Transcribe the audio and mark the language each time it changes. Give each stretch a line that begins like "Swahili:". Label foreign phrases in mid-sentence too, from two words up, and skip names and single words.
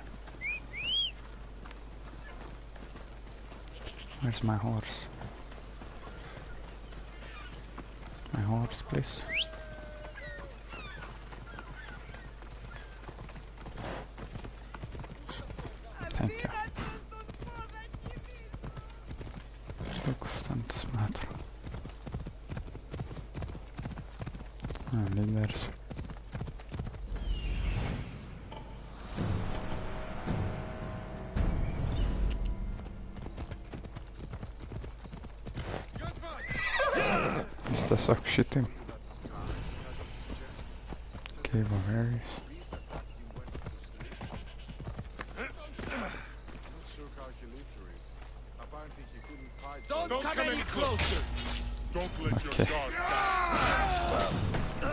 English: Where's my horse? My horse, please. Thank you.
Lithuanian: Tūkstantis metrų. Lyderis. Jis tiesiog šitai.
English: Cave of Aries. Don't come any closer! Don't let Okay. your guard down.